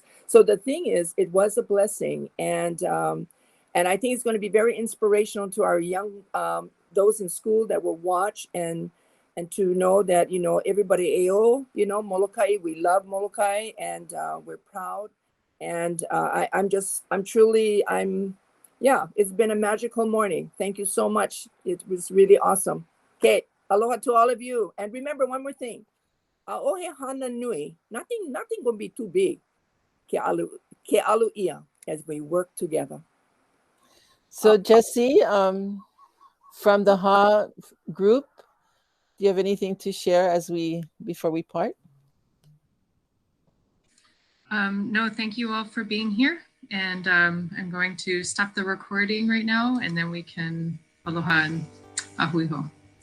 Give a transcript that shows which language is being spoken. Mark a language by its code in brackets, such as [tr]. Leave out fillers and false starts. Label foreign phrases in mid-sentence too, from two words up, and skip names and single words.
[en] So the thing is, it was a blessing. And I think it's going to be very inspirational to our young, those in school that will watch and to know that, you know, everybody AO, you know, Molokai, we love Molokai, and we're proud. And yeah, it's been a magical morning. Thank you so much. It was really awesome. Okay, aloha to all of you. And remember one more thing. [haw] ʻaʻohe hana nui, [en] nothing gonna be too big. [haw] Ke alu ia, [en] as we work together. So Jesse, from the HA group, do you have anything to share before we part? No, thank you all for being here. And I'm going to stop the recording right now, and then we can aloha and ahuiho.